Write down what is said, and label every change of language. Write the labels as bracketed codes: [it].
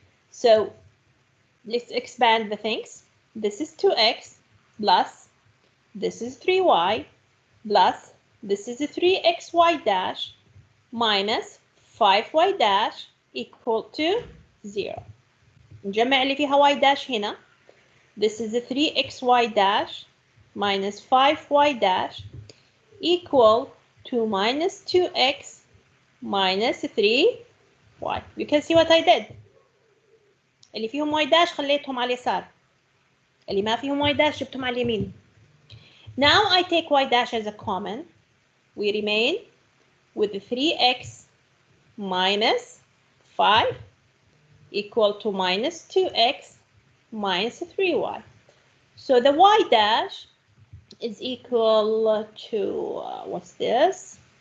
[en] So let's expand the things. This is 2x plus this is 3y plus this is 3xy dash minus 5y dash equal to 0. [ar] نجمع اللي فيها y dash هنا. [en] This is 3xy dash minus 5y dash equal to minus 2x minus 3y. You can see what I did. [ar] اللي فيهم y dash خليتهم على اليسار. اللي ما فيهم y dash جبتهم على اليمين. [en] Now I take y dash as a common. We remain with 3x minus 5 equal to minus 2x minus 3y. So the y dash is equal to, what's this?